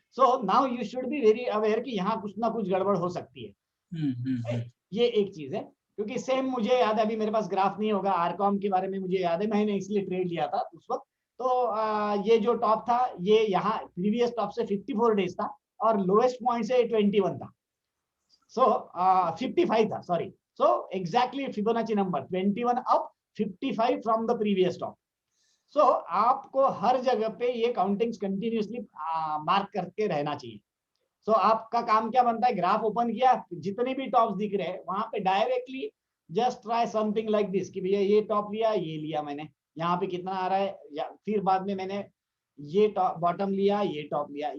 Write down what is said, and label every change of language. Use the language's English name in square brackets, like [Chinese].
[English] so now you should be very aware [Hindi] कि यहाँ कुछ ना कुछ गड़बड़ हो सकती है. ये एक चीज है, क्योंकि सेम मुझे याद है, अभी मेरे पास ग्राफ नहीं होगा, आरकॉम के बारे में मुझे याद है, मैंने इसलिए ट्रेड लिया था उस वक्त. तो ये जो टॉप था ये यहाँ प्रीवियस टॉप से 54 डेज था और लोएस्ट पॉइंट से 21 था. [English] So 55 [Hindi] था, [English] sorry. So exactly Fibonacci number 21 up, 55 from the previous top. [Hindi] So आपको हर जगह पे ये काउंटिंग्स कंटिन्यूसली मार्क करके रहना चाहिए. So आपका काम क्या बनता है, ग्राफ ओपन किया, जितने भी टॉप्स दिख रहे हैं वहां पे directly [English] just try something like this [Hindi] कि भैया ये टॉप लिया, ये लिया मैंने, यहाँ पे कितना आ रहा है, या फिर बाद में मैंने ये टॉप बॉटम लिया, ये टॉप लिया.